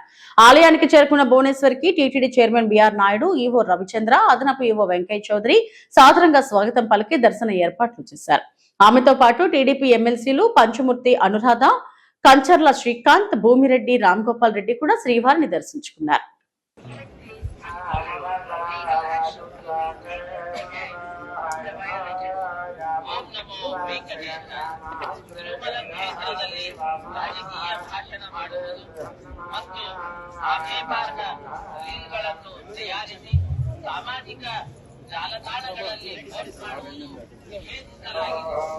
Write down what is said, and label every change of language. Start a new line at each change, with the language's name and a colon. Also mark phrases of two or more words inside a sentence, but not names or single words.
Telugu: ఆలయానికి చేరుకున్న భువనేశ్వరికి టీటీడీ చైర్మన్ BR నాయుడు, ఈవో రవిచంద్ర, అదనపు ఈవో వెంకయ్య చౌదరి సాదరంగా స్వాగతం పలికి దర్శన ఏర్పాట్లు చేశారు. ఆమెతో పాటు టీడీపీ ఎమ్మెల్సీలు పంచమూర్తి అనురాధ, కంచర్ల శ్రీకాంత్, భూమిరెడ్డి, రామ్గోపాల్ రెడ్డి కూడా శ్రీవారిని దర్శించుకున్నారు.
Kannada: ರಾಜಕೀಯ ಭಾಷಣ ಮಾಡುವುದು ಮತ್ತು ಆಕ್ಷೇಪಾರ್ಹ ರೀಲ್ಗಳನ್ನು ತಯಾರಿಸಿ ಸಾಮಾಜಿಕ ಜಾಲತಾಣಗಳಲ್ಲಿ ಪೋಸ್ಟ್ ಮಾಡುವುದು ನಿಷೇಧಿಸಲಾಗಿದೆ.